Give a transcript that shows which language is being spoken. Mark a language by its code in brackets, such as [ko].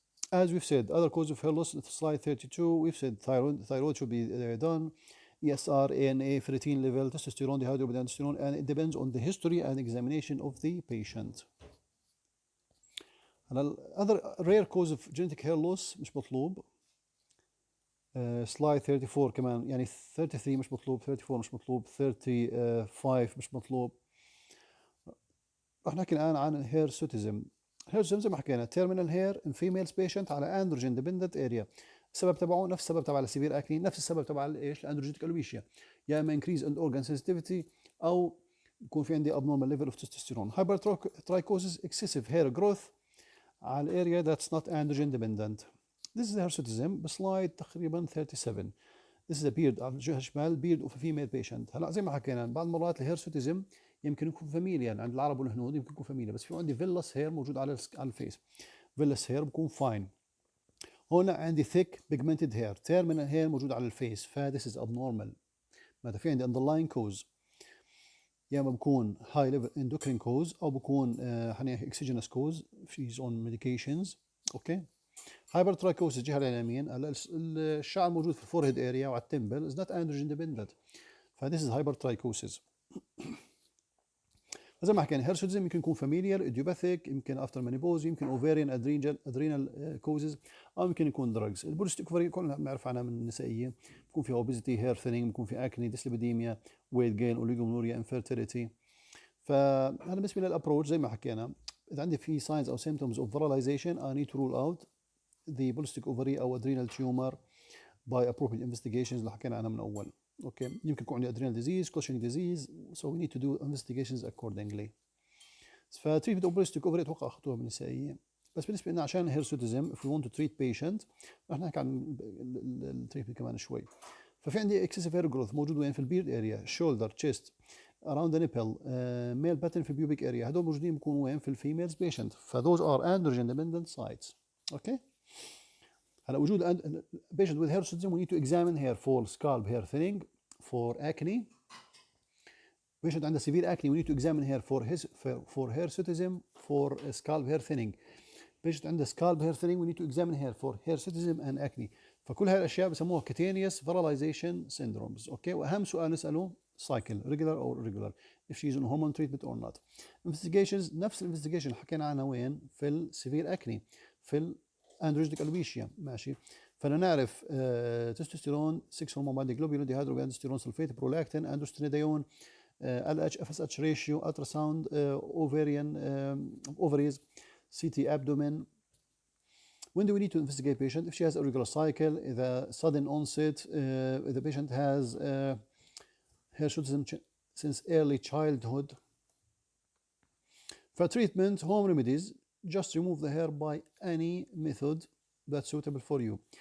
[en] As we've said, other causes of hair loss, slide 32, we've said thyroid should be done, ESR, ANA, ferritin level, testosterone, dihydroepiandrosterone, and it depends on the history and examination of the patient. Another rare cause of genetic hair loss [ar] مش مطلوب. slide 34 كمان، يعني 33 مش مطلوب، 34 مش مطلوب، 35 مش مطلوب. رح نحكي الآن عن هيرسوتيزم. هيرسوتيزم زي ما حكينا [en] terminal hair in females patient على androgen dependent area. [ar] السبب تبعه نفس السبب تبع السيفير اكني، نفس السبب تبع ايش الاندروجينيك الوبيشيا، يا اما [en] increase in organ sensitivity [ar] او يكون في عندي [en] abnormal level of testosterone. Hypertrichosis, excessive hair growth [ar] على الاريا [en] that's not androgen dependent. This is the hirsutism [ar] بسلايد تقريبا 37. [en] This is a beard [ar] على الجهه الشمال [en] beard of a female patient. [ar] هلا زي ما حكينا بعض المرات الهيرسوتيزم يمكن يكون فاميليا عند العرب والهنود، يمكن يكون فاميليا، بس في عندي فيلس هير موجود على الفيس. فيلس هير بكون فاين. هنا عندي [en] thick pigmented hair terminal hair [ar] موجود على الفيس، [en] this is abnormal. [ar] متى في عندي [en] underlying cause [ar] يا اما بكون [en] high level endocrine cause [ar] او بكون [en] exogenous cause she's on medications. Okay. [ar] hypertrichosis الجهه اليمين، الشعر موجود في الفورهيد اريا وعلى التمبل [en] is not androgen dependent. this is hypertrichosis. [ar] زي ما حكينا هيرسوتزم يمكن يكون فاميليال ايديوباثيك، يمكن افتر مانيبوز، يمكن اوفيريان ادرينال كوزز، او يمكن يكون دراجز. البوليستيك اوفري كلنا بنعرف عنها من النسائيه، بيكون فيها اوبيزيتي، هير ثينينج، بيكون في اكني، ديسليبيديميا، ويت جين، اوليجومنوريا، انفيرتيليتي. فهذا بالنسبه للابروتش زي ما حكينا. اذا عندي في ساينز او سيمتومز اوف فيراليزيشن [en] I need to rule out the polycystic ovary [ar] او [en] adrenal tumor by appropriate investigations [ar] اللي حكينا عنها من اول. اوكي، يمكن يكون عندي [en] adrenal disease, Cushing disease, so we need to do investigations accordingly. [ar] فتريتمنت اوف polycystic ovary اتوقع اخذتوها بالنسائيه. بس بالنسبه لنا عشان هيرسوتيزم [en] if we want to treat patient [ar] رح نحكي عن التريتمنت كمان شوي. [en] ففي عندي excessive hair growth [ar] موجود وين؟ في البيرد اريا، [en] shoulder, chest, around the nipple, male pattern في pubic area. [ar] هدول موجودين بيكونوا وين؟ في الفيميلز بيشنت. [en] فthose are androgen dependent sites. [ar] اوكي، هلا وجود [en] patient with hirsutism we need to examine hair for scalp hair thinning, for acne. patient عنده severe acne we need to examine hair for hirsutism, for scalp hair thinning. patient عنده scalp hair thinning we need to examine hair for hirsutism and acne. [ar] فكل هاي الاشياء بسموها [en] cutaneous virilization syndromes. [ar] اوكي، واهم سؤال نساله [en] cycle regular or irregular if she's on hormone treatment or not. [ar] investigations نفس الانفستيجيشن اللي حكينا عنها وين؟ في السيفير اكني، في الاندروجينيك الوبيشيا. ماشي، فانا نعرف تستوستيرون 6 هرمون بعد جلوبولين ديهيدروجينستيرون سلفيت برولاكتين اندروستريديون LH FSH ratio ultrasound ovarian ovaries CT abdomen. [en] When do we need to investigate patient? If she has a regular cycle, the sudden onset, if the patient has hirsutism since early childhood. For treatment, home remedies, just remove the hair by any method that's suitable for you.